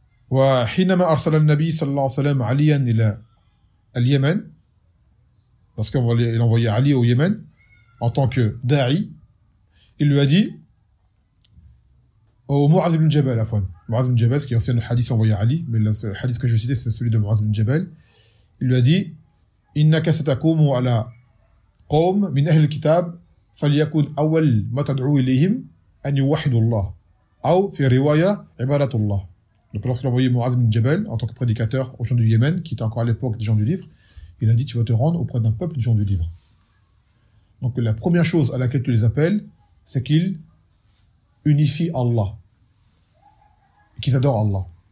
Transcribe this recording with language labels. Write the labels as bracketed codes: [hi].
[ar] وَحِنَّمَا أَرْسَلَ النَّبِيِّ صَلَّى اللَّهُ عَلَيْهِ وَسَلَّمَ عَلِيًّا إِلَى الْيَمَنِ [fr] parce qu'on va l'envoyer Ali au Yémen en tant que da'i, il lui a dit au Mu'adh ibn Jabal, Mu'adh ibn Jabal, ce qui est aussi un hadith envoyé à Ali, mais le hadith que je citais, c'est celui de Mu'adh ibn Jabal. Il lui a dit, [ar] إِنَّكَ سَتَكُومُ عَلَى قَوْمْ مِنْ أَهْلِ الْكِتَابِ فَلْيَكُنْ أَوَلْ مَا تَدْعُوا إِلَيْهِمْ أَنْ يُوَحِدُوا اللَّهِ أَوْ فِي رِوَيَا عِبَادَةُ اللَّهِ. [fr] Donc lorsqu'il a envoyé Mu'adh ibn Jabal, en tant que prédicateur aux gens du Yémen, qui était encore à l'époque des gens du livre, il a dit, tu vas te rendre auprès d'un peuple des gens du livre. Donc la première chose à laquelle tu les appelles, c'est qu'ils unifient Allah. qu'ils adorent Allah.